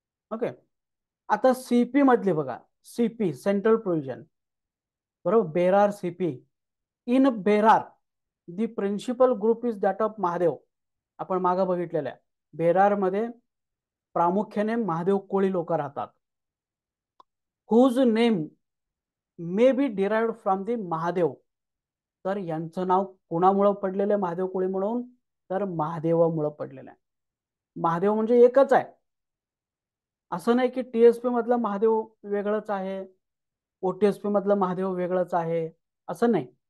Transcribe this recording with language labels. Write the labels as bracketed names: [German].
[Marathi] Okay. आता CP मधले बघा, सीपी सेंट्रल प्रोव्हिजन, बरोबर, Berar CP. [English] In Berar the principal group is that of Mahadev. [Marathi] आपण मागे बघितलेलं आहे, बेरार मध्ये प्रामुख्याने महादेव कोळी लोक राहतात. [English] Whose name may be derived from the Mahadev. [Marathi] तर यांचं नाव कोणामुळे पडलेलं आहे महादेव कोळी म्हणून, तर महादेवामुळे पडलेलं आहे. महादेव म्हणजे एकच आहे, असं नाही की टीएसपी मधला महादेव वेगळंच आहे, ओटीएसपी मधलं महादेव वेगळंच आहे, असं नाही.